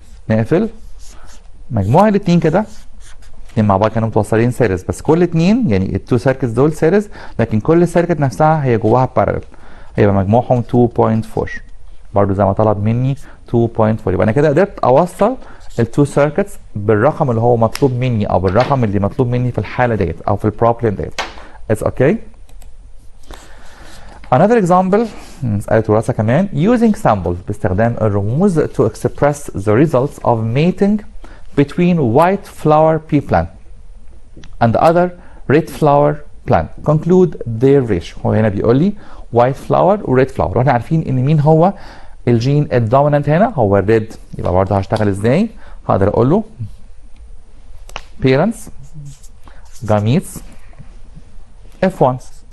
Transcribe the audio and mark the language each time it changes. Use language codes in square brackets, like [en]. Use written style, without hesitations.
[ar] نقفل مجموع الاثنين كده، الاثنين مع بعض كانوا متوصلين سيريز، بس كل اثنين يعني التو سيركتس دول سيريز، لكن كل سيركت نفسها هي جواها باراليل، هيبقى مجموعهم 2.4 برضو زي ما طلب مني 2.4. يبقى انا كده قدرت اوصل التو سيركتس بالرقم اللي هو مطلوب مني، او بالرقم اللي مطلوب مني في الحاله ديت او في البروبلم ديت. [en] It's okay. Another example، [ar] مسألة وراثة كمان. [en] Using samples [ar] باستخدام الرموز [en] to express the results of mating between white flower pea plant and the other red flower plant. Conclude their ratio. [ar] هو هنا بيقول لي [en] white flower [ar] و [en] red flower، [ar] واحنا عارفين ان مين هو الجين الدومينانت هنا؟ هو الريد. يبقى برضه هشتغل ازاي؟ هقدر اقول له [en] parents gametes F1.